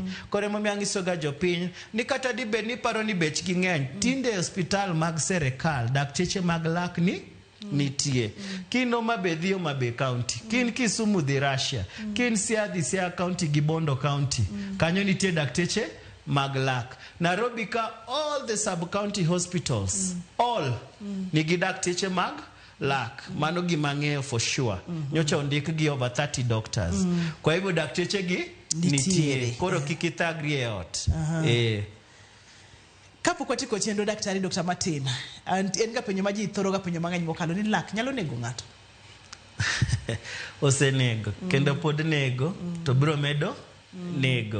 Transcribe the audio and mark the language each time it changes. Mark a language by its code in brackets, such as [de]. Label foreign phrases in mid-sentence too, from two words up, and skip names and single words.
[luo] Koro emomiyo ang'iso ga jopiny ni kata dibed ni paro ni bechgi ng'eny, tinde hospital mag serikal dakteche mag lak nitie. Kin Homa-Bay dhi Homa-Bay County, kin Kisumu dhi Russia, kin Siaya dhi Siaya County gi Bondo County, kanyo nitie dakteche mag lak. Nairobi ka [en] all the sub-county hospitals, all [luo] nigi dakteche mag lak. Mano gima ng'eyo [en] for sure. [luo] Nyocha ondik gi [en] over 30 doctors. [sw] Kwa hivyo [luo] dakteche gi nitie. Koro kik ithagri e ot. Kapok watiko chenro daktari Dr. Martin, en ga penjo ma ji thoro ga penjo mang'eny mokalo ni lak nyalo nego ng'ato? Osenego kendo pod nego to biro medo nego.